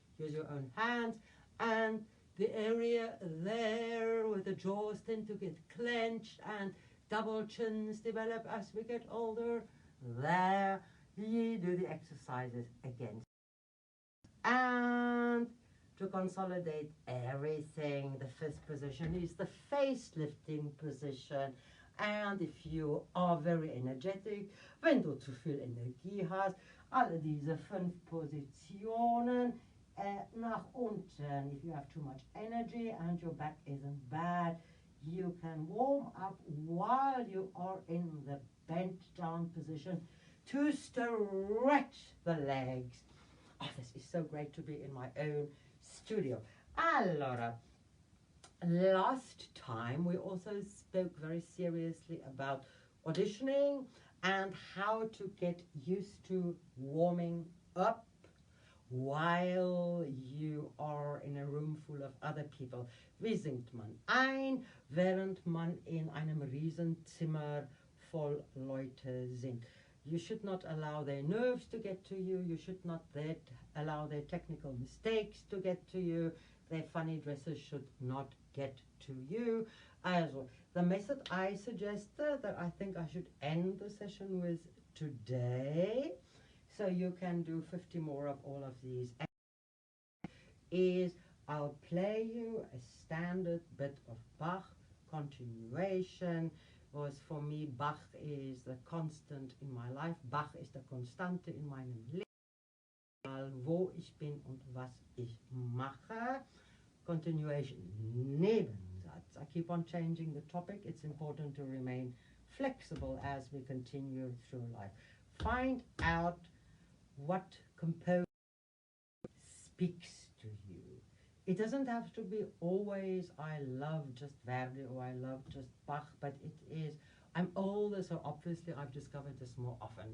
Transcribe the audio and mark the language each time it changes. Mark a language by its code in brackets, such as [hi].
[en] Use your own hands, and the area there where the jaws tend to get clenched and double chins develop as we get older, there you do the exercises again. And to consolidate everything, the 5th position is the face lifting position. And if you are very energetic, [de] wenn du zu viel Energie hast, alle diese 5 Positionen nach unten. [en] If you have too much energy and your back isn't bad, you can warm up while you are in the bent down position to stretch the legs. Oh, this is so great to be in my own studio. Allora, last time we also spoke very seriously about auditioning and how to get used to warming up while you are in a room full of other people. [de] Wie singt man ein, während man in einem Riesenzimmer voll Leute singt? [en] You should not allow their nerves to get to you. You should not allow their technical mistakes to get to you. their funny dresses should not get to you as well. The method I suggested that I think I should end the session with today, so you can do 50 more of all of these, is I'll play you a standard bit of Bach continuation. Was for me, Bach is the constant in my life. [de] Bach ist der Konstante in meinem Leben. Wo ich bin und was ich mache. [en] Continuation, Nebensatz. I keep on changing the topic. It's important to remain flexible as we continue through life. Find out what composer speaks to you. It doesn't have to be always, I love just Verdi or I love just Bach, but it is, I'm older, so obviously I've discovered this more often.